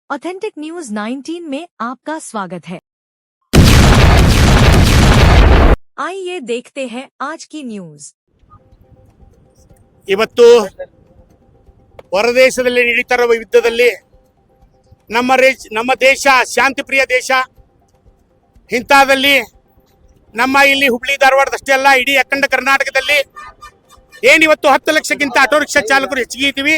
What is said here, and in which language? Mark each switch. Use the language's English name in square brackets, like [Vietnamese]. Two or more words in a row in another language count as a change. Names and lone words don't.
[Hindi] ऑथेंटिक न्यूज 19 में आपका स्वागत है। आइए देखते हैं आज की न्यूज। [Kannada] ಇವತ್ತು ಹೊರದೇಶದಲ್ಲಿ ನಡೀತಿರುವ ಯುದ್ಧದಲ್ಲಿ ನಮ್ಮ ದೇಶ ಶಾಂತಿ ಪ್ರಿಯ ದೇಶ. ಇಂಥದಲ್ಲಿ ನಮ್ಮ ಇಲ್ಲಿ ಹುಬ್ಳಿ ಧಾರವಾಡದಷ್ಟೇ ಅಲ್ಲ, ಇಡೀ ಅಖಂಡ ಕರ್ನಾಟಕದಲ್ಲಿ ಏನಿವತ್ತು 10 ಲಕ್ಷಕ್ಕಿಂತ ಆಟೋ ರಿಕ್ಷಾ ಚಾಲಕರು ಹೆಚ್ಚಿಗೆ ಇದ್ದೀವಿ.